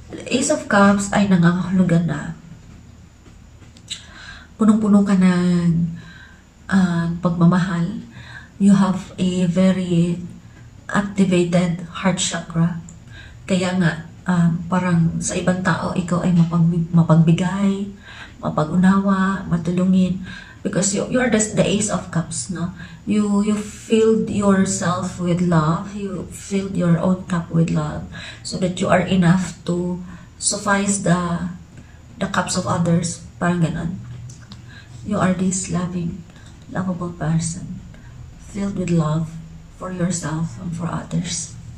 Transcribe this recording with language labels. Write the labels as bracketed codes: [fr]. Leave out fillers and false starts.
[tl] Ace of Cups ay nangangahulugan na punong-puno ka ng pagmamahal [en] you have a very activated heart chakra. [tl] Kaya nga, parang sa ibang tao, ikaw ay mapagbigay, mapagunawa, matulungin. [en] Because you are the Ace of Cups, no? You filled yourself with love. You filled your own cup with love, so that you are enough to suffice the cups of others. [tl] Parang ganon. [en] You are this lovable person, filled with love for yourself and for others.